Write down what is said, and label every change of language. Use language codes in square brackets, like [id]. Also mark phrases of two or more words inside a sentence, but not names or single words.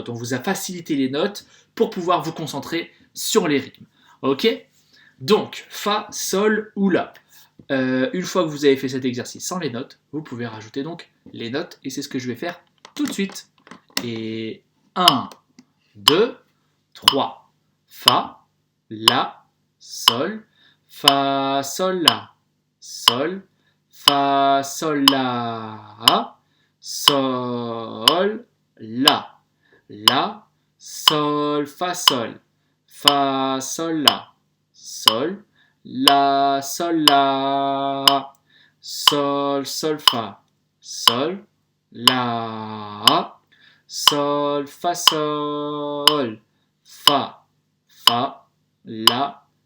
[fr] On vous a facilité les notes pour pouvoir vous concentrer sur les rythmes. Ok? Donc, fa, sol ou la. Une fois que vous avez fait cet exercice sans les notes, vous pouvez rajouter donc les notes et c'est ce que je vais faire tout de suite. Et 1, 2, 3. Fa, La, Sol, Fa, Sol, La, Sol, Fa, Sol, La, Sol, La, Sol, Fa, Sol, La, Sol, La, Sol, La, Sol, Sol, Fa, Sol, La, Sol, Fa, Sol, Fa, La,